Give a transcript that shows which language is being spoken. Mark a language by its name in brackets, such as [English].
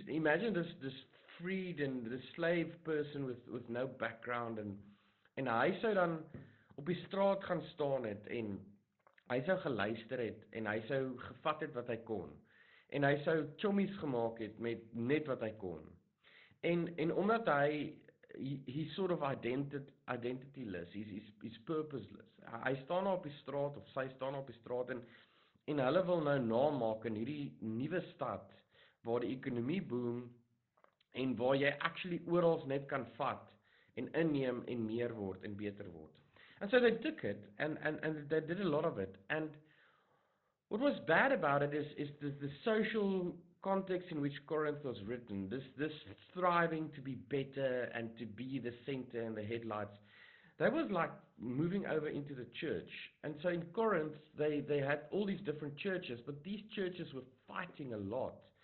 [Afrikaans] Imagine this freed and this slave person with no background, en hy sou dan op die straat gaan staan het en hy sou geluister het en hy sou gevat het wat hy kon. En hy sou chommies gemaak het met net wat hy kon. [English] En omdat he's sort of identityless, he's purposeless. [Afrikaans] Hy staan op die straat of sy staan op die straat en hulle wil nou namaak in hierdie nuwe stad waar die ekonomie boom en waar jy actually oral net kan vat en inneem en meer word en beter word. [English] And so they took it and they did a lot of it. And what was bad about it is the social context in which Corinth was written, this striving to be better and to be the center and the headlights. That was like moving over into the church. And so in Corinth, they had all these different churches, but these churches were fighting a lot.